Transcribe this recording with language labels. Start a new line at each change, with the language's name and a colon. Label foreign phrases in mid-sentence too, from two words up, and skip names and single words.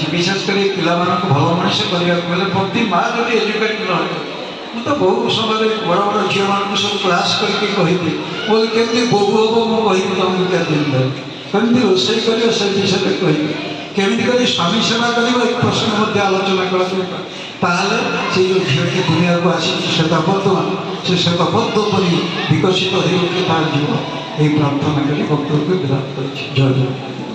Odia: ବିଶେଷ କରି ପିଲାମାନଙ୍କୁ ଭଲ ମଣିଷ କରିବାକୁ ହେଲେ ପ୍ରତି ମା ଯଦି ଏଜୁକେଟ୍ ନ ହେବେ, ମୁଁ ତ ବହୁ ସମୟରେ ବଡ଼ ବଡ଼ ଝିଅମାନଙ୍କୁ ସବୁ କ୍ଲାସ୍ କରିକି କହିବି, ମୁଁ କେମିତି ବୋହୂ ହବ ମୁଁ କହିବି ତମକୁ କେତେ ଦିନ ଧରି, କେମିତି ରୋଷେଇ କରିବ ସେ ବିଷୟରେ କହିବି, କେମିତି କରି ସ୍ୱାମୀ ସେବା କରିବ ଏ ପ୍ରଶ୍ନ ମଧ୍ୟ ଆଲୋଚନା କରାଯିବ। ତାହେଲେ ସେଇ ଯେଉଁ ଝିଅଟି ଦୁନିଆକୁ ଆସିଛି ଶ୍ଵେତପଦ୍ମ, ସେ ଶ୍ଵେତପଦ୍ମ ପରି ବିକଶିତ ହୋଇକି ତାର ଜୀବ।
Bangla: এই প্রার্থনা করে বক্তব্য বিরাট করেছি। জয় জয়।